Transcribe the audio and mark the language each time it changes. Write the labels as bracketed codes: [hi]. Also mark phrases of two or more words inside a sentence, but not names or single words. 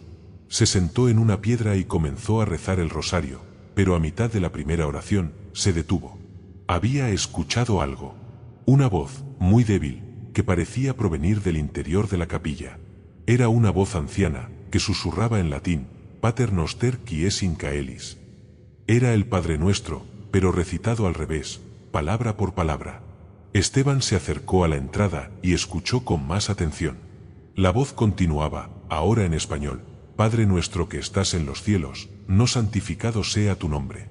[es] Se sentó en una piedra y comenzó a rezar el rosario, pero a mitad de la primera oración, se detuvo. Había escuchado algo. Una voz, muy débil, que parecía provenir del interior de la capilla. Era una voz anciana, que susurraba en latín, [la] Pater noster qui es in caelis. [es] Era el Padre Nuestro, pero recitado al revés, palabra por palabra. Esteban se acercó a la entrada y escuchó con más atención. La voz continuaba, ahora en español, Padre nuestro que estás en los cielos, no santificado sea tu nombre.